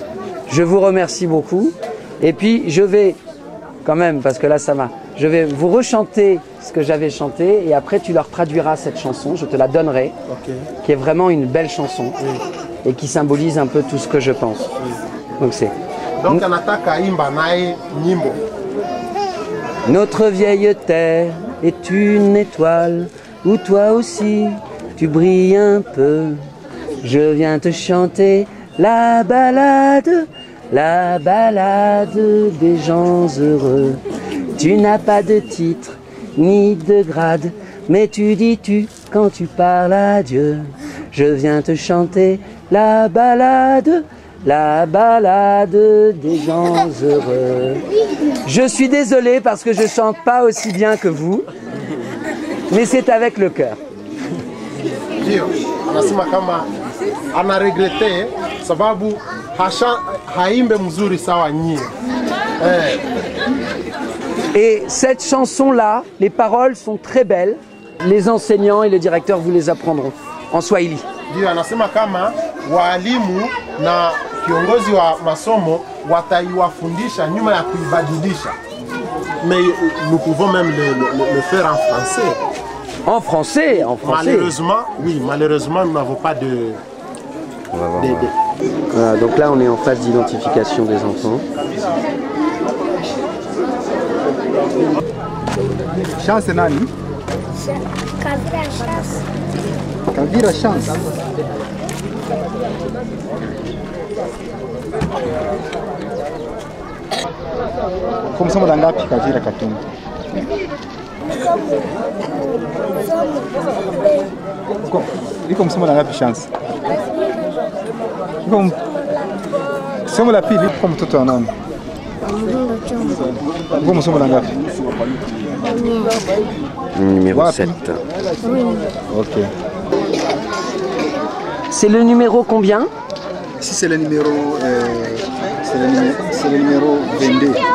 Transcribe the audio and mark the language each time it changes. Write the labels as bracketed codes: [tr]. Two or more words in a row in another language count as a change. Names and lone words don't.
[fr] Je vous remercie beaucoup. Et puis je vais, quand même, parce que là ça va, je vais vous rechanter ce que j'avais chanté et après tu leur traduiras cette chanson, je te la donnerai, qui est vraiment une belle chanson et qui symbolise un peu tout ce que je pense. Donc c'est... [sw] Donc anataka imba nae nyimbo. [fr] Notre vieille terre est une étoile où toi aussi tu brilles un peu. Je viens te chanter la balade des gens heureux. Tu n'as pas de titre ni de grade, mais tu dis tu quand tu parles à Dieu. Je viens te chanter la balade des gens heureux. Je suis désolé parce que je chante pas aussi bien que vous, mais c'est avec le cœur. [sw] Anasema kama ana regrete sababu haimbe mzuri sawa nyie. [fr] Et cette chanson-là, les paroles sont très belles. Les enseignants et le directeur vous les apprendront en Swahili. [sw] Ndio anasema kama walimu na kiongozi wa masomo wataiwafundisha nyuma ya kuibadilisha. [fr] Mais nous pouvons même le faire en français. En français, en français. Malheureusement, oui, malheureusement, nous n'avons pas de... On va voir. Voilà, donc là, on est en phase d'identification des enfants. [sw] Chance nani? Kavira Chance. Kavira Chance. Kwa msomo la ngapi Kavira Katumbi? Iko msomo la ngapi Chance? Iko somo la pili kwa mtoto wa nani? Iko msomo la ngapi? [fr] Numéro 7. Oui. Ok. C'est le numéro combien? Ici c'est le numéro 22.